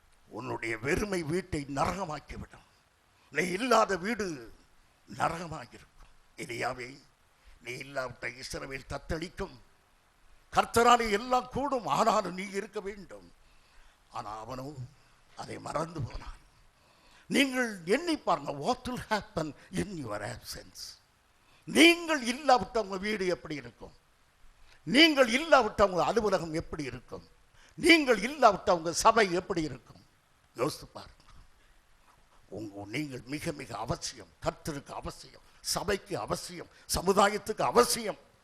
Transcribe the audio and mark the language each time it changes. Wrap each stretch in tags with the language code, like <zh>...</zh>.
<ta>உன்னுடைய வெறுமை வீட்டை நரகமாக்கிவிடும். நீ இல்லாத வீடு நரகமாகிருக்கும். எலியாவே, நீ இல்லாவிட்ட இஸ்ரவேல் தத்தளிக்கும். கர்த்தராலே எல்லாம் கூடும், ஆனாலும் நீ இருக்க வேண்டும். ஆனால் அவனோ அதை மறந்து போனான். நீங்கள் எண்ணி பாருங்க,</ta> <en>what will happen in your absence?</en> <ta>நீங்கள் இல்லாவிட்ட உங்க வீடு எப்படி இருக்கும்? நீங்கள் இல்லாவிட்ட உங்க அலுவலகம் எப்படி இருக்கும்? நீங்கள் இல்லாவிட்ட உங்க சபை எப்படி இருக்கும்? யோசித்து பாருங்க. நீங்கள் மிக மிக அவசியம். கர்த்தருக்கு அவசியம், சபைக்கு அவசியம், சமுதாயத்துக்கு அவசியம்.</ta>